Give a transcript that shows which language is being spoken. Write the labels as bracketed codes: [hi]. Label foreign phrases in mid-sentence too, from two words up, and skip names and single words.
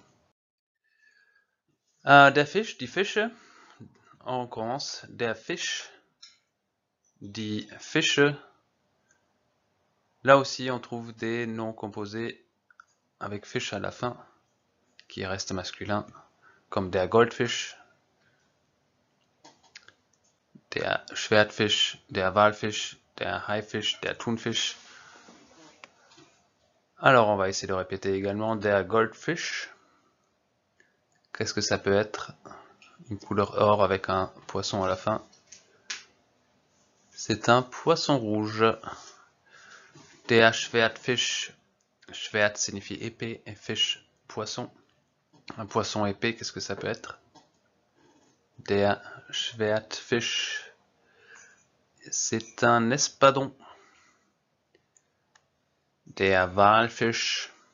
[de] Der Fisch, die Fische, [fr] on commence. [de] Der Fisch, die Fische. [fr] Là aussi, on trouve des noms composés avec fish à la fin, qui reste masculin, comme [de] der Goldfisch, der Schwertfisch, der Walfisch, der Haifisch, der Thunfisch. [fr] Alors on va essayer de répéter également [de] der Goldfisch. [fr] Qu'est-ce que ça peut être? Une couleur or avec un poisson à la fin. C'est un poisson rouge. [de] Der Schwertfisch. [fr] Schwert signifie épée et fish, poisson. Un poisson épais, qu'est-ce que ça peut être? [de] Der Schwertfisch. [fr] C'est un espadon. [de] Der Walfisch.